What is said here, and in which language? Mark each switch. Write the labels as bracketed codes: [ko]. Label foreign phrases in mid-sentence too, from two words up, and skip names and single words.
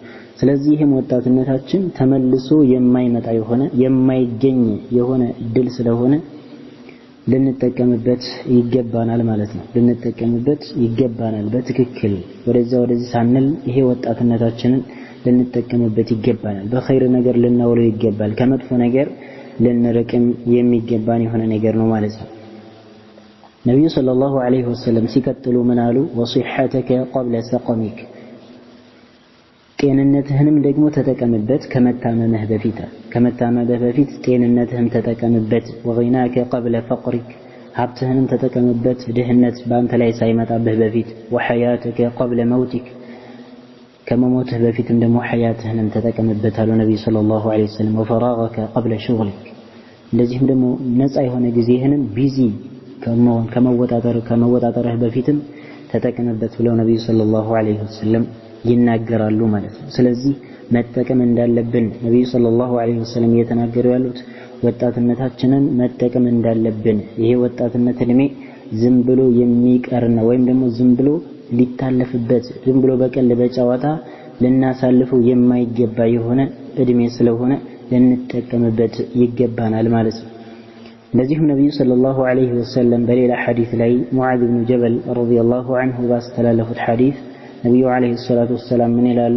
[am] ስለዚህ ይሄም ወጣትነታችን ተመልሶ የማይመጣ የሆነ የማይገኝ የሆነ እድል ስለሆነ ልንጠቀምበት ይገባናል ማለት ነው። ልንጠቀምበት ይገባናል በትክክል ወደዚህ ሳንል ይሄ ወጣትነታችንን ልንጠቀምበት ይገባናል። በኸይር ነገር ልናውለው ይገባል። ከመጥፎ ነገር ልንርቅም የሚገባን የሆነ ነገር ነው ማለት ነው። ነብዩ [ar] صلى الله عليه وسلم [am] ሲቀጥሉ ምን አሉ? [ar] وصحتك قبل سقمك [am] ጤንነትህንም ደግሞ ተጠቀምበት ከመታመምህ በፊት ጤንነትህን ተጠቀምበት። [ar] وغناك قبل فقرك [am] ሀብትህንም ተጠቀምበት ድህነት በአንተ ላይ ሳይመጣብህ በፊት። [ar] وحياتك قبل موتك [am] ከመሞትህ በፊትም ደግሞ ሐያትህንም ተጠቀምበት አሉ ነብዩ [ar] صلى الله عليه وسلم። وفراغك قبل شغلك [am] እንደዚህም ደግሞ ነፃ የሆነ ጊዜህንም ቢዚ ከመወጣጠርህ በፊትም ተጠቀምበት ብለው ነብዩ [ar] صلى الله عليه وسلم [am] ይናገራሉ ማለት ነው። ስለዚህ መጠቀም እንዳለብን ነብዩ [ar] صلى الله عليه [am] ወሰለም እየተናገሩ ያሉት ወጣትነታችንን መጠቀም እንዳለብን። ይሄ ወጣትነት እድሜ ዝም ብሎ የሚቀርና ወይም ደግሞ ዝም ብሎ ሊታለፍበት ዝም ብሎ በቀል በጨዋታ ልናሳልፈው የማይገባ የሆነ እድሜ ስለሆነ ልንጠቀምበት ይገባናል ማለት ነው። እንደዚሁም ነብዩ [ar] صلى الله عليه وسلم [am] በሌላ ሐዲስ ላይ ሙዓዝ ብን ጀበል [ar] رضي الله عنه [am] ባስተላለፉት ሐዲስ ነብዩ [ar] عليه الصلاة والسلام [am] ምን ይላሉ?